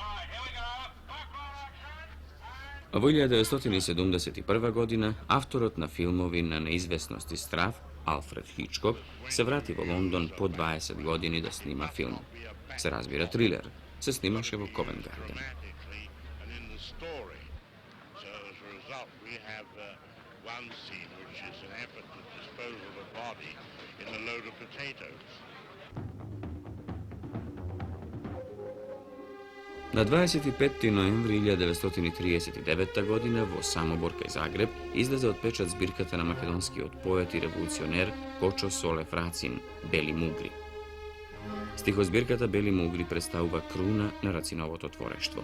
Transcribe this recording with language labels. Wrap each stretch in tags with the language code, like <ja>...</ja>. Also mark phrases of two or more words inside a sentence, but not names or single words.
<mk>Во 1971 година, авторот на филмови на неизвестност и страв, Алфред Хичкок, се врати во Лондон по 20 години да снима филм. Се разбира трилер. Се снимаше во Ковент Гарден.</mk> <en>One scene which is an effort to dispose of a body in a load of potatoes.</en> <mk>На 25 ноември 1939 година во Самобор кај Загреб излезе од печат збирката на македонскиот поет и револуционер Кочо Соле Фрацин Бели Мугри. Стихозбирката Бели Мугри представува круна на Рациновото творештво.</mk>